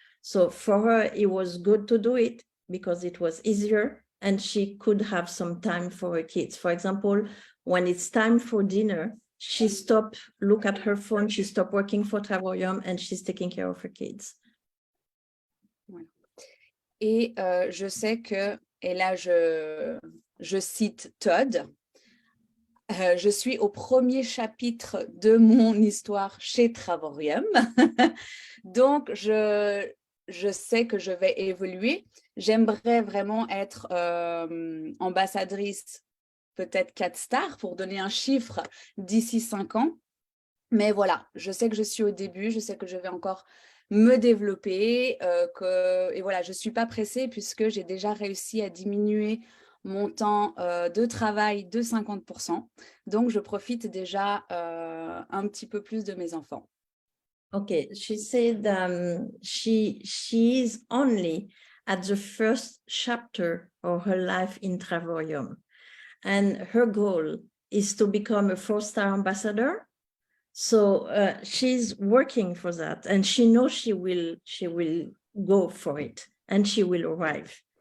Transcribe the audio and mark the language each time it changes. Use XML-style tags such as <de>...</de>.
<en>So for her, it was good to do it because it was easier and she could have some time for her kids. For example, when it's time for dinner, she stopped, look at her phone, she stopped working for Travorium and she's taking care of her kids.</en> <fr>Voilà. Et je sais que, et là je cite Todd, je suis au premier chapitre de mon histoire chez Travorium. Donc, je sais que je vais évoluer. J'aimerais vraiment être ambassadrice, peut-être 4 stars pour donner un chiffre d'ici 5 ans. Mais voilà, je sais que je suis au début, je sais que je vais encore me développer, et voilà, je ne suis pas pressée puisque j'ai déjà réussi à diminuer mon temps de travail de 50%. Donc, je profite déjà un petit peu plus de mes enfants.</fr> <en>Okay, she said she is only at the first chapter of her life in Travorium. And her goal is to become a 4-star ambassador. So she's working for that, and she knows she will go for it, and she will arrive.</en>